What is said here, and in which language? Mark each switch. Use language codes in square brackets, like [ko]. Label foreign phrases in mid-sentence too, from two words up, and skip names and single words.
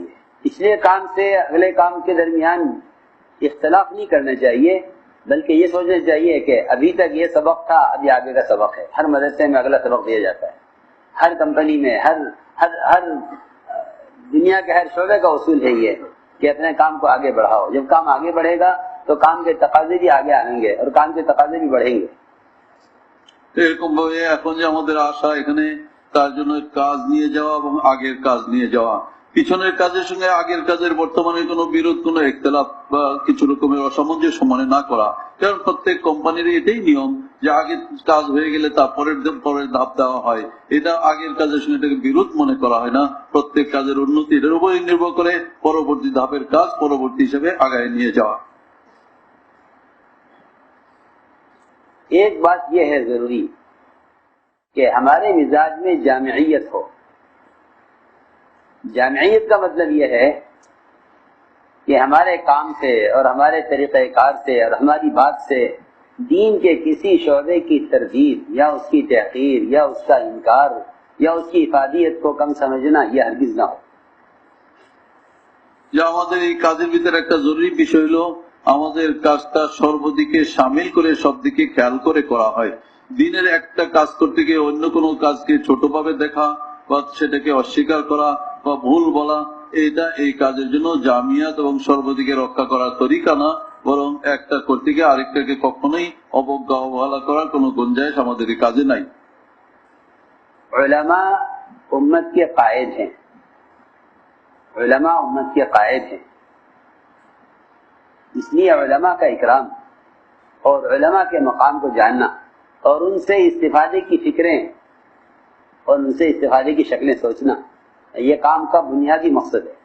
[ur] پچھلے کام سے اگلے کام کے درمیان اختلاف نہیں کرنا چاہیے، بلکہ یہ سوچنا چاہیے کہ ابھی تک یہ سبق تھا، ابھی آگے کا سبق ہے. ہر مدرسے میں اگلا سبق دیا جاتا ہے، ہر کمپنی میں، ہر دنیا کے ہر شعبے کا اصول ہے یہ کہ اپنے کام کو آگے بڑھاؤ. جب کام آگے بڑھے گا تو کام کے تقاضے بھی آگے آئیں گے اور کام کے تقاضے بھی بڑھیں گے. [bn] এরকম ভাবে এখন যে আমাদের আশা এখানে তার জন্য কাজ নিয়ে যাওয়া এবং আগের কাজ নিয়ে যাওয়া, পিছনের কাজের সঙ্গে আগের কাজের বর্তমানে কোনো বিরোধ, কোনো ইখতিলাফ বা কিছু রকমের অসামঞ্জস্য মনে না করা। কারণ প্রত্যেক কোম্পানির এটাই নিয়ম যে আগের কাজ হয়ে গেলে তা পরের ধাপ দেওয়া হয়। এটা আগের কাজের সঙ্গে এটাকে বিরোধ মনে করা হয় না। প্রত্যেক কাজের উন্নতি এটার উপরই নির্ভর করে পরবর্তী ধাপের কাজ পরবর্তী হিসেবে আগায় নিয়ে যাওয়া। [ur] ایک بات یہ ہے ضروری کہ ہمارے مزاج میں جامعیت ہو. جامعیت کا مطلب یہ ہے کہ ہمارے کام سے اور ہمارے طریقہ کار سے اور ہماری بات سے دین کے کسی شعبے کی تردید یا اس کی تحقیر یا اس کا انکار یا اس کی افادیت کو کم سمجھنا یہ ہرگز نہ ہو. [bn] যে আমাদের এই কাজের ভিতরে একটা জরুরি বিষয় হলো আমাদের কাজটা সর্বদিকে সামিল করে সব দিকে খেয়াল করে করা হয়। দিনের একটা কাজ করতে গিয়ে অন্য কোনো কাজকে ছোটভাবে দেখা বা সেটাকে অস্বীকার করা বা ভুল বলা, এটা এই কাজের জন্য জামিয়াত এবং সর্বদিকে রক্ষা করার তরিকা না, বরং একটা করতে গিয়ে আরেকটাকে কখনোই অবজ্ঞা অবহেলা করার কোনো গুঞ্জাইশ আমাদের এই কাজে নাই। [ur] علماء امت کے قائد ہیں، علماء امت کے قائد ہیں، اس لیے علماء کا اکرام اور علماء کے مقام کو جاننا اور ان سے استفادے کی فکریں اور ان سے استفادے کی شکلیں سوچنا یہ کام کا بنیادی مقصد ہے.